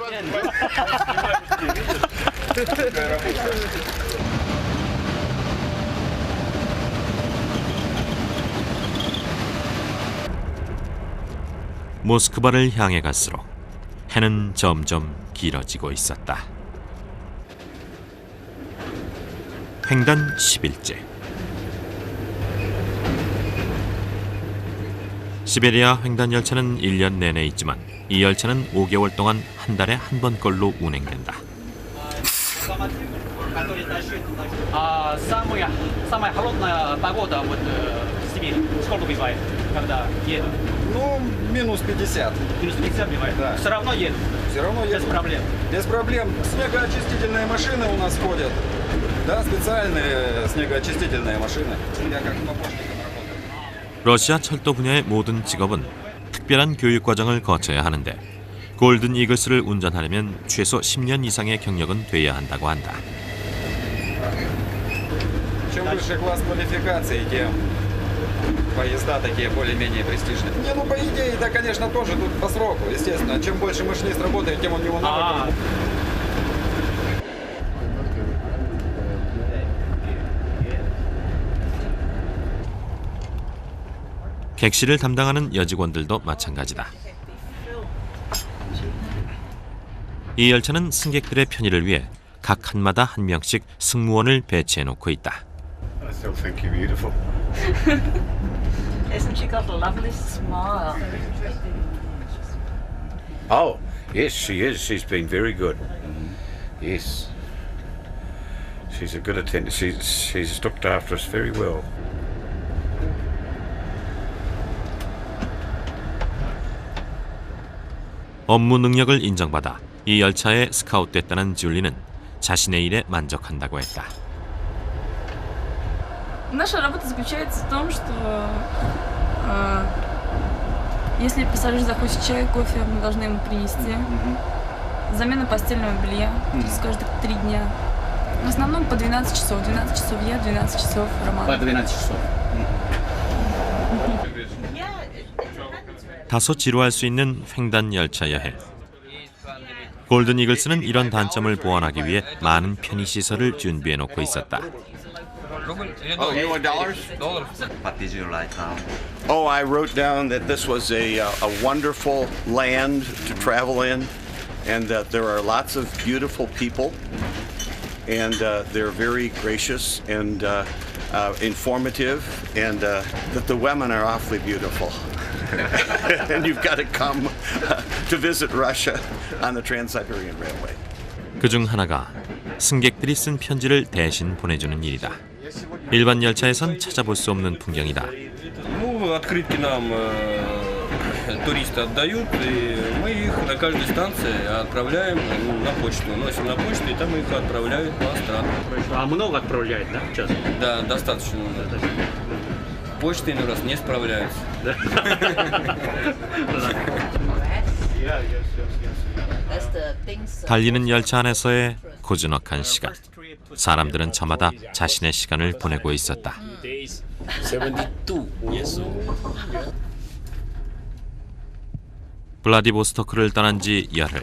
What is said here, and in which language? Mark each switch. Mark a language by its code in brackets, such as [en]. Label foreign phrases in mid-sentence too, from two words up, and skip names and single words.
[ko] 모스크바를 향해 갈수록 해는 점점 길어지고 있었다. 횡단 10일째. 시베리아 횡단 열차는 1년 내내 있지만 이 열차는 5개월 동안 한 달에 한 번꼴로 운행된다. [ru] Самая холодная погода вот в Сибири. Сколько бывает, когда едут? Ну, минус 50. Минус 50 бывает? Да. Все равно едут? Все равно едут. Без проблем? Без проблем. Снегоочистительные машины у нас ходят. Да, специальные снегоочистительные машины. Я как помощником работаю. [ko] 러시아 철도 분야의 모든 직업은 특별한 교육 과정을 거쳐야 하는데 골든 이글스를 운전하려면 최소 10년 이상의 경력은 돼야 한다고 한다. [ru] Чем выше класс квалификации, тем поезда такие более-менее престижные. Не, ну по идее, да, конечно, тоже тут по сроку, естественно. Чем больше машинист работает, тем у него навыков. [ko] 객실을 담당하는 여직원들도 마찬가지다. 이 열차는 승객들의 편의를 위해 각 칸마다 한 명씩 승무원을 배치해 놓고 있다. [en] I still think you're beautiful. Isn't she got a lovely smile? Oh, yes, she is. She's been very good. Yes. She's a good attendant. She's looked after us very well. [ko] 업무 능력을 인정받아 이 열차에 스카웃됐다는 줄리는 자신의 일에 만족한다고 했다. [ru] Наша работа заключается в том, что если пассажир захочет чай, кофе, мы должны ему принести. Замена постельного белья через каждые 3 дня. В основном по 12 часов. 12 часов я, 12 часов Роман. По 12 часов. [ko] 다소 지루할 수 있는 횡단 열차 여행. 골든 이글스는 이런 단점을 보완하기 위해 많은 편의 시설을 준비해 놓고 있었다. [en] Oh, you want dollars? What did you write down? Oh, I wrote down that this was a wonderful land to travel in, and that there are lots of beautiful people, and they're very gracious and informative, and that the women are awfully beautiful. And you've got to come to visit Russia on the Trans-Siberian Railway. [ko] 그중 하나가 승객들이 쓴 편지를 대신 보내주는 일이다. 일반 열차에선 찾아볼 수 없는 풍경이다. [ru] Ну, открытки нам туристы отдают, и мы их на каждой станции отправляем на почту. Носим на почту, и там их отправляют по странам. А много отправляют, да, часто? Да, достаточно много. Почты иной раз не справляются. [ko] 달리는 열차 안에서의 고즈넉한 시간. 사람들은 저마다 자신의 시간을 보내고 있었다. 블라디보스토크를 떠난 지 열흘.